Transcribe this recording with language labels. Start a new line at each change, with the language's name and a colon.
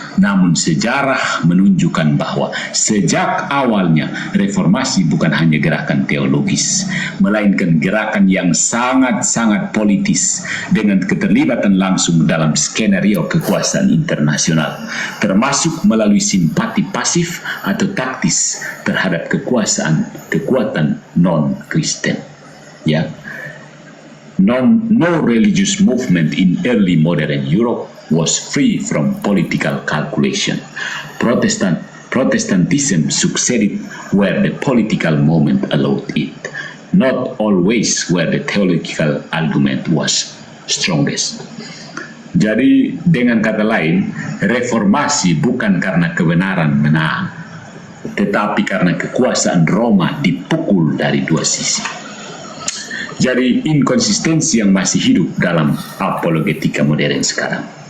Indonesian: Namun sejarah menunjukkan bahwa sejak awalnya reformasi bukan hanya gerakan teologis, melainkan gerakan yang sangat-sangat politis dengan keterlibatan langsung dalam skenario kekuasaan internasional, termasuk melalui simpati pasif atau taktis terhadap kekuatan non-Kristen. Ya.
English: No religious movement in early modern Europe was free from political calculation. Protestantism succeeded where the political moment allowed it, not always where the theological argument was strongest.
Indonesian: Jadi dengan kata lain, reformasi bukan karena kebenaran menang, tetapi karena kekuasaan Roma dipukul dari dua sisi. Jadi inkonsistensi yang masih hidup dalam apologetika modern sekarang.